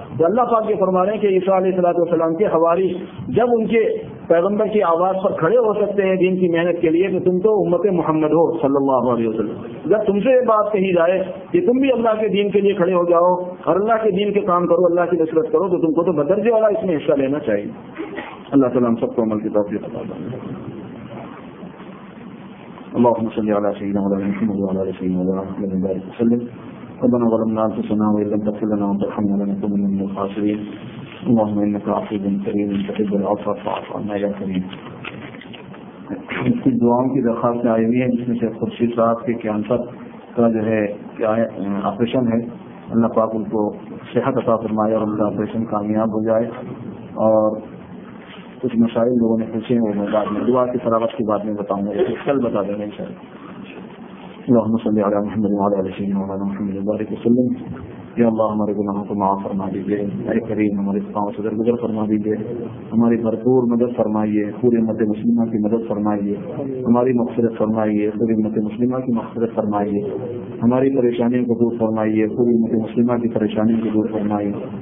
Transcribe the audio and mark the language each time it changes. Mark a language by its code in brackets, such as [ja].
[ur] تو اللہ پاک یہ فرما رہے ہیں کہ عیسیٰ علیہ السلام کے حواری جب ان کے پیغمبر کی آواز پر کھڑے ہو سکتے ہیں دین کی محنت کے لیے، تو تم تو امت محمد ہو صلی اللہ علیہ وسلم. جب تم سے یہ بات کہی جائے کہ تم بھی اللہ کے دین کے لیے کھڑے ہو جاؤ اور اللہ کے دین کے کام کرو، اللہ کی نصرت کرو، تو تم کو تو بدرجے والا اس میں حصہ لینا چاہیے. اللہ تعالیٰ ہم سب کو عمل کی توفیق عطا فرمائے. [ar] اللهم صل على سيدنا مولانا محمد وعلى ال سيدنا مولانا محمد وبارك وسلم. ربنا ظلمنا انفسنا وان لم تغفر لنا وترحمنا لنكونن من الخاسرين. اللهم انك عفو كريم تحب العفو فاعف عنا يا كريم. [ur] کچھ دعاؤں کی درخواست آئی ہوئی ہے، جس میں سے خورشید صاحب کے کینسر کا جو ہے آپریشن ہے. اللہ پاک ان کو صحت عطا فرمائے اور ان کا آپریشن کامیاب ہو جائے. اور کچھ مسائل لوگوں نے پوچھے ہیں، وہ میں بعد میں دعا کی فراغت کی بات میں بتاؤں گا، کل بتا دیں گے انشاءاللہ. [ar] اللهم صل على محمد وعلى ال سيدنا مولانا محمد وبارك وسلم. [ur] یا اللہ ہمارے گناہوں کو معاف فرما دیجیے. اے کریم ہمارے گناہوں سے درگزر فرما دیجیے. ہماری بھرپور مدد فرمائیے. پوری امت مسلمہ کی مدد فرمائیے. ہماری مغفرت فرمائیے. پوری امت مسلمہ کی مغفرت فرمائیے. ہماری پریشانیوں کو دور فرمائیے. پوری امت مسلمہ کی پریشانیوں کو دور فرمائیے.